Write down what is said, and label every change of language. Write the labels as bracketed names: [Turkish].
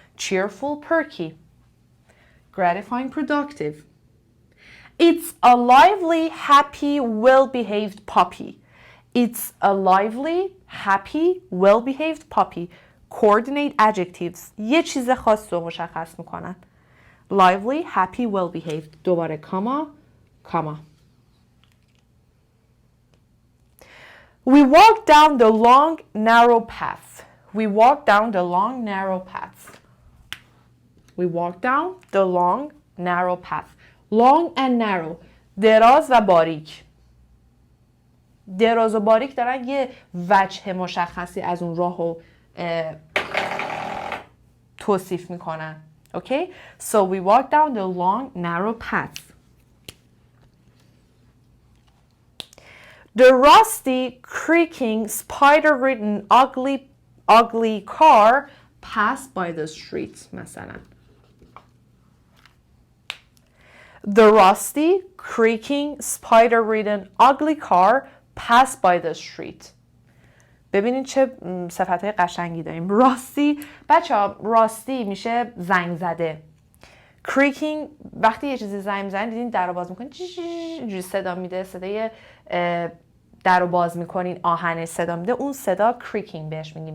[English] Cheerful, perky. Gratifying, productive. It's a lively, happy, well-behaved puppy. It's a lively, happy, well-behaved puppy. [Persian] Coordinate adjectives. یه چیز خاص رو مشخص میکنن. [English] Lively, happy, well-behaved. [Persian] دوباره کاما، کاما. [English] We walked down the long, narrow path. We walked down the long, narrow path. We walked down the long, narrow path. Long and narrow. [Persian] دراز و باریک. دراز و باریک دارن یه وجه مشخصی از اون راهو توصیف میکنن. [English] Okay? So we walked down the long, narrow path. The rusty, creaking, spider-ridden, ugly car passed by the street. [Persian] مثلا. [English] The rusty, creaking, spider-ridden, ugly car passed by the street. [Persian] ببینید چه صفتهای قشنگی داریم. راستی، بچه ها راستی میشه زنگ زده. creaking وقتی یه چیزی زنگ میزنید، دیدین در رو باز میکنین اینجوری صدا میده، صدای در رو باز میکنین آهنش صدا میده، اون صدا creaking بهش میگیم.